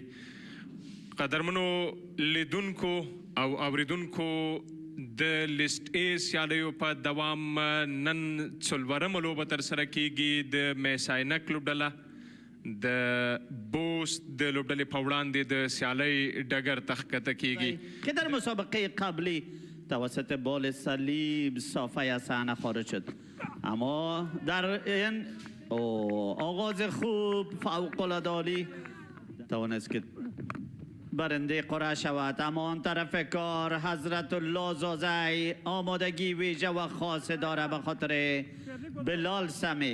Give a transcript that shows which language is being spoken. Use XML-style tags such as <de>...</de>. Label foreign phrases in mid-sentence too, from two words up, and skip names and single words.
<ps>قدرمنو لیدونکو او اوریدونکو د لیسټ ای سیالیو په دوام نن څلورمه لوبه ترسره کیږي د میساینک لوبډله د بوست د لوبډلې په وړاندې د سیالۍ ډګر ته ښکته کیږي</ps> <fa>که در مسابقه قبلی توسط بال صلیب صافی از صحنه خارج شد اما در این آغاز خوب فوق‌العاده عالی توانست که برنده قرعه شود اما آن طرف کار حضرت الله زازی آمادگی ویژه و خاص داره به خاطر بلال سمی.</fa>